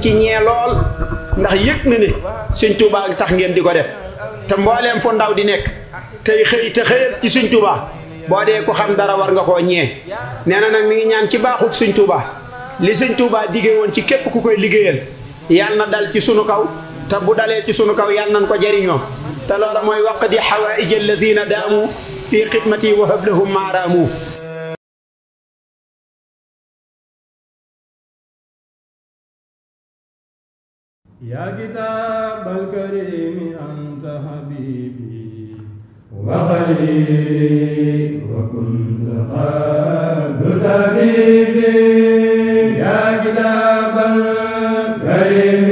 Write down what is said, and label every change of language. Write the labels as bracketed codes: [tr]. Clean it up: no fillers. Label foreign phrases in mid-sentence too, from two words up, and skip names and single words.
[wo] ci ñee lool ndax yëg na ne Sëñ Tuubaa tax ngeen di ko def te mbooleem fu ndaw di nekk tey xëy te xëyat ci Sëñ Tuubaa boo dee ko xam dara war nga koo ñee nee na nag mi ngi ñaan ci baaxuk Sëñ Tuubaa li Sëñ Tuubaa diggee woon ci képp ku koy liggéeyal yàlla na dal ci sunu kaw te bu dalee ci sunu kaw yàlla nañ ko jariñoo te loola mooy [ar] قضاء حوائج الذين داموا في خدمته وحبلهم مرامه يا كتاب الكريم أنت حبيبي وخليلي وكنت قبل طبيبي يا كتاب الكريم